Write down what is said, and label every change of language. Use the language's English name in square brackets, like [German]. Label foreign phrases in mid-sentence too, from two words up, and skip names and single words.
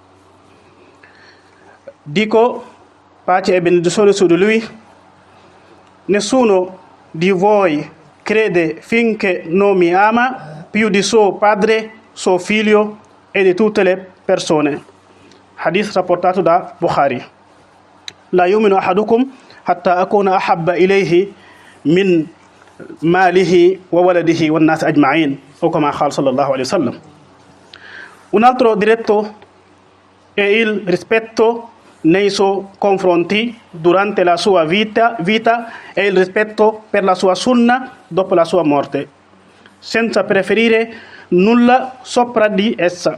[Italian] Dico, pace e benedizione su di lui, nessuno di voi crede finché non mi ama più di suo padre, suo figlio e di tutte le persone. Hadith rapportato da Bukhari. [Arabic] لا يؤمن أحدكم حتى أكون أحب إليه من ماله وولده والناس أجمعين, [Italian] o come [Arabic] قال صلى الله عليه وسلم. [Italian] Un altro diritto è il rispetto nei suoi confronti durante la sua vita e il rispetto per la sua sunna dopo la sua morte, senza preferire nulla sopra di essa.